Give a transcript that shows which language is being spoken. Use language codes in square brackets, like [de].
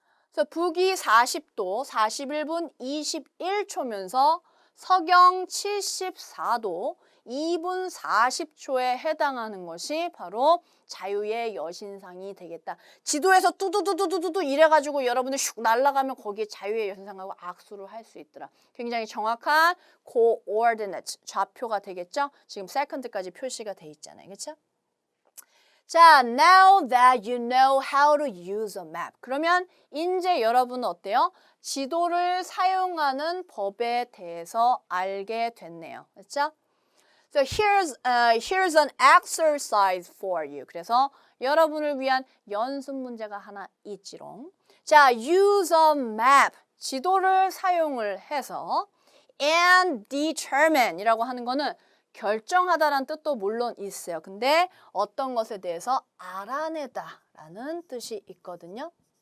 [ko] 그래서 북위 40도, 41분 21초면서 서경 74도, 2분 40초에 해당하는 것이 바로 자유의 여신상이 되겠다. 지도에서 뚜두두두두두 이래가지고 여러분들 슉 날아가면 거기에 자유의 여신상하고 악수를 할 수 있더라. 굉장히 정확한 coordinates, 좌표가 되겠죠? 지금 second까지 표시가 돼 있잖아요. 그렇죠? [en] 자, now that you know how to use a map. [ko] 그러면 이제 여러분은 어때요? 지도를 사용하는 법에 대해서 알게 됐네요. 그렇죠? [en] So here's an exercise for you. [ko] 그래서 여러분을 위한 연습 문제가 하나 있지롱. [en] 자, use a map. [ko] 지도를 사용을 해서 [en] and determine [ko] 이라고 하는 거는 결정하다라는 뜻도 물론 있어요. 근데 어떤 것에 대해서 알아내다라는 뜻이 있거든요.